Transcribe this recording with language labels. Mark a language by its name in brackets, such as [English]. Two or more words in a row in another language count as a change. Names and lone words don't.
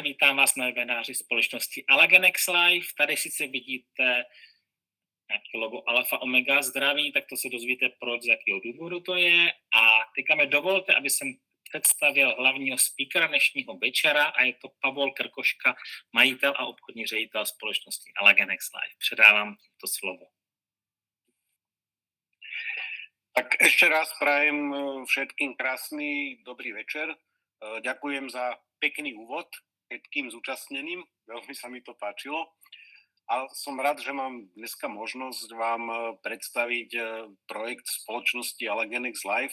[Czech] Vítám vás na webináři společnosti Allagenex Live. Tady sice vidíte nějaké logo Alfa Omega zdraví, tak to se dozvíte, proč, z jakého důvodu to je. A teďka mi dovolte, aby jsem představil hlavního speakera dnešního večera a je to Pavol Krkoška, majitel a obchodní ředitel společnosti Allagenex Live. Předávám to slovo. [Slovak] Tak ešte raz prajem všetkým krásny dobrý večer. Ďakujem za pekný úvod všetkým zúčastneným, veľmi sa mi to páčilo. A som rád, že mám dneska možnosť vám predstaviť projekt spoločnosti Allagenex Live.